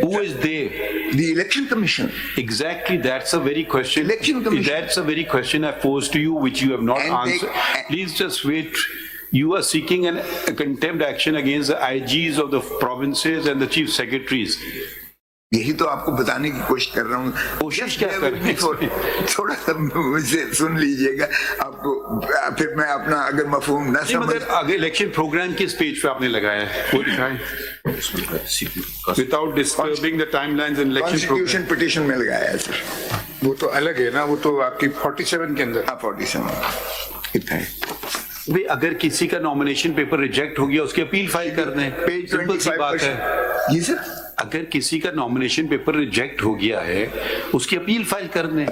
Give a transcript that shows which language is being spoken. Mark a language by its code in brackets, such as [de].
[en] Who is they? The Election Commission. Exactly, that's a very question. Election Commission. That's a very question I posed to you, which you have not answered. Please just wait. You are seeking a contempt action against the IGs of the provinces and the chief secretaries. [ur] یہی تو آپ کو بتانے کی کوشش کر رہا ہوں. کوشش کیا کر رہے ہیں؟ تھوڑا سا مجھے سن لیجئے گا, آپ کو پھر میں اپنا اگر مفہوم نہ سمجھ. آگے الیکشن پروگرام کس پیج پہ آپ نے لگایا ہے وہ دکھائیں. [en] Without disturbing the timelines and election [ur] constitution petition میں لگایا ہے سر. وہ تو الگ ہے نا, وہ تو آپ کی 47 کے اندر. 47 کتنا ہے بھئی, اگر کسی کا نامینیشن پیپر ریجیکٹ ہو گیا اس کی اپیل فائل کر دیں. سمپل سی بات ہے. جی سر, اگر کسی کا نامینیشن پیپر ریجیکٹ ہو گیا ہے اس کی اپیل فائل کر دیں.